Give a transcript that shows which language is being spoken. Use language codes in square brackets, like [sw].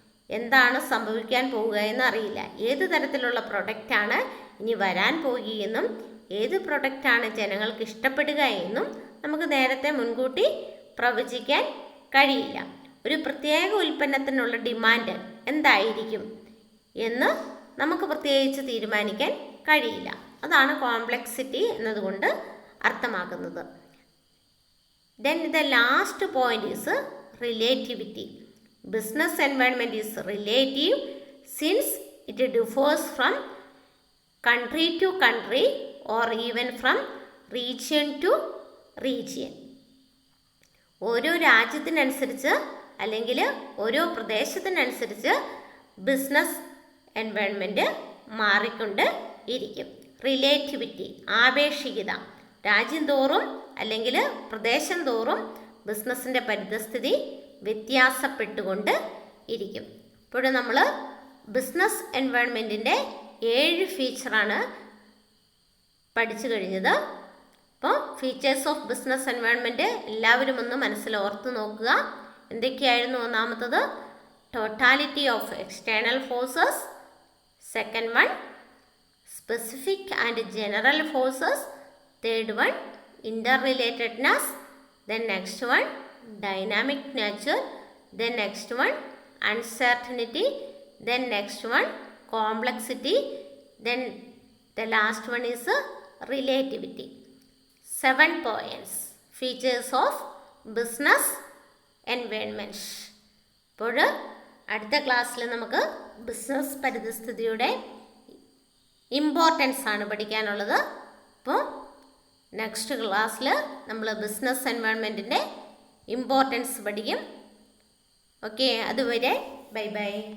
[ml] എന്താണ് സംഭവിക്കാൻ പോവുക എന്ന് അറിയില്ല. ഏത് തരത്തിലുള്ള പ്രൊഡക്റ്റാണ് ഇനി വരാൻ പോകുകയെന്നും ഏത് പ്രൊഡക്റ്റാണ് ജനങ്ങൾക്ക് ഇഷ്ടപ്പെടുക എന്നും നമുക്ക് നേരത്തെ മുൻകൂട്ടി പ്രവചിക്കാൻ കഴിയില്ല. ഒരു പ്രത്യേക ഉൽപ്പന്നത്തിനുള്ള ഡിമാൻഡ് എന്തായിരിക്കും എന്ന് നമുക്ക് പ്രത്യേകിച്ച് തീരുമാനിക്കാൻ കഴിയില്ല. അതാണ് കോംപ്ലക്സിറ്റി എന്നതുകൊണ്ട് അർത്ഥമാക്കുന്നത്. [en] Then the last point is relativity. Business environment is relative since it differs from country to country or even from region to region. [ml] ഓരോ രാജ്യത്തിനനുസരിച്ച് അല്ലെങ്കിൽ ഓരോ പ്രദേശത്തിനനുസരിച്ച് ബിസിനസ് എൻവയോൺമെൻറ്റ് മാറിക്കൊണ്ട് ഇരിക്കും. റിലേറ്റിവിറ്റി, ആപേക്ഷികത. രാജ്യം തോറും അല്ലെങ്കിൽ പ്രദേശം തോറും ബിസിനസ്സിൻ്റെ പരിതസ്ഥിതി വ്യത്യാസപ്പെട്ടുകൊണ്ട് ഇരിക്കും. ഇപ്പോഴും നമ്മൾ ബിസിനസ് എൻവയോൺമെൻറ്റിൻ്റെ 7 ഫീച്ചറാണ് പഠിച്ചു കഴിഞ്ഞത്. അപ്പോൾ [en] features of business environment [ml] എല്ലാവരും ഒന്ന് മനസ്സിൽ ഓർത്ത് നോക്കുക. എന്തൊക്കെയായിരുന്നു? ഒന്നാമത്തത് [en] Totality of external forces. Second one specific and general forces. Third one interrelatedness. Then next one dynamic nature. Then next one uncertainty. Then next one complexity. Then the last one is relativity. 7 points, features of business environment. [ml] അപ്പോൾ അടുത്ത ക്ലാസ്സിൽ നമുക്ക് business പരിതസ്ഥിതിയുടെ importance ആണ് പഠിക്കാനുള്ളത്. അപ്പോൾ next ക്ലാസ്സിൽ നമ്മൾ business എൻവയോൺമെൻറ്റിൻ്റെ importance പഠിക്കും. ഓക്കെ, അതുവരെ ബൈ ബൈ.